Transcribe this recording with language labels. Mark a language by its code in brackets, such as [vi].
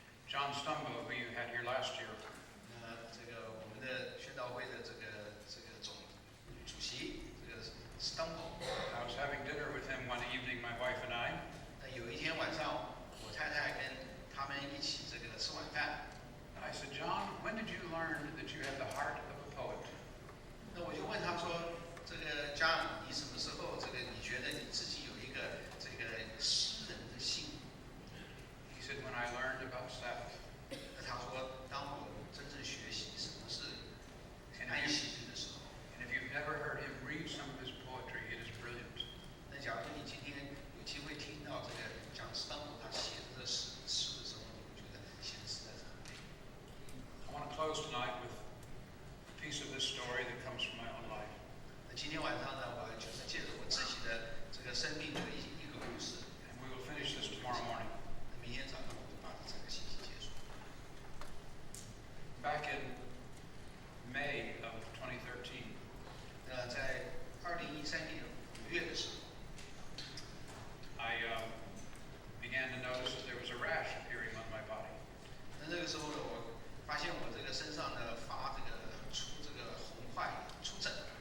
[en] John Stumbo, who you had here last year, [zh] 这个我们的宣道会的这个主席这个 Stumble， [en] I was having dinner with him one evening, my wife and I, [zh] 那有一天晚上，我太太跟他们一起这个吃晚饭， [en] and I said, John, when did you learn that you have the heart of a poet? [zh] 那我就问他说，这个 John， 你什么时候你觉得你自己有一个这个诗人的心？ [en] He said, when I learned about Sabbath. [zh] 那他说，当我真正学习什么是 [en] And [zh] 安 [en] if, [zh] 息日的时候。 [en] and if you've never heard him read some of his poetry, it is brilliant. [zh] 那假如你今天有机会听到这个讲斯坦普他写的这诗的时候，你会觉得写的实在是很美。 [en] I want to close tonight with a piece of this story that comes from my own life. [zh] 那今天晚上呢，我就是借着我自己的这个生命的一个故事， [en] And we will finish this tomorrow morning. [zh] 明天早上我就把这个信息结束。 [en] Back in May of 2013, [zh] 那在2013年5月的时候， [en] I began to notice that there was a rash appearing on my body. [zh] 那个时候呢，我发现我这个身上呢出这个红块出疹，